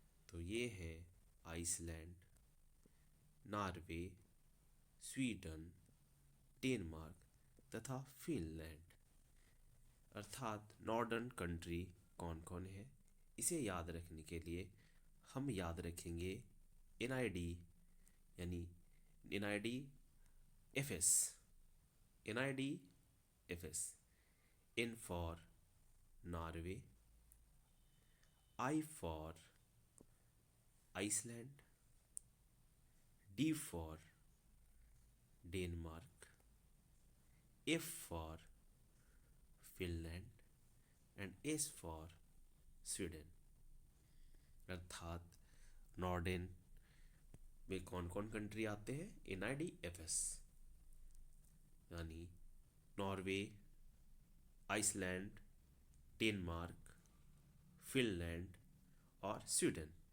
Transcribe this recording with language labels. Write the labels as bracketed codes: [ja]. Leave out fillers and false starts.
[hi] तो ये हैं आइसलैंड, नॉर्वे, स्वीडन, डेनमार्क तथा फिनलैंड। अर्थात नॉर्डर्न कंट्री कौन कौन है, इसे याद रखने के लिए हम याद रखेंगे NID यानी NIDFS। [en] NIDFS, N for Norway, I for Iceland, D for Denmark, F for Finland and S for Sweden। [hi] अर्थात नॉर्डिन में कौन कौन कंट्री आते हैं? NIDFS यानी नॉर्वे, आइसलैंड, डेनमार्क, फिनलैंड और स्वीडन।